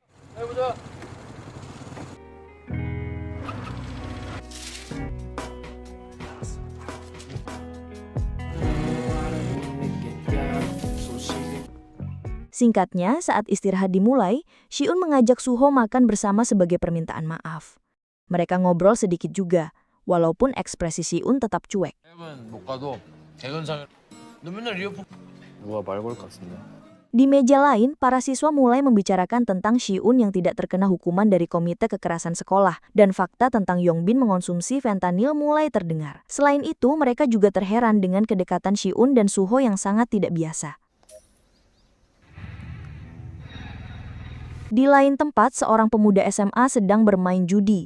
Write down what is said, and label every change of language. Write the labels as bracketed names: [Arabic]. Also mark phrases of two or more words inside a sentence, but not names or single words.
[Indonesian] Singkatnya, saat istirahat dimulai, Siun mengajak Suho makan bersama sebagai permintaan maaf. Mereka ngobrol sedikit juga, walaupun ekspresi Siun tetap cuek. [Korean] 누가 말 걸 것 같은데. [Indonesian] Di meja lain, para siswa mulai membicarakan tentang Siun yang tidak terkena hukuman dari Komite Kekerasan Sekolah, dan fakta tentang Yongbin mengonsumsi fentanyl mulai terdengar. Selain itu, mereka juga terheran dengan kedekatan Siun dan Suho yang sangat tidak biasa. Di lain tempat, seorang pemuda SMA sedang bermain judi.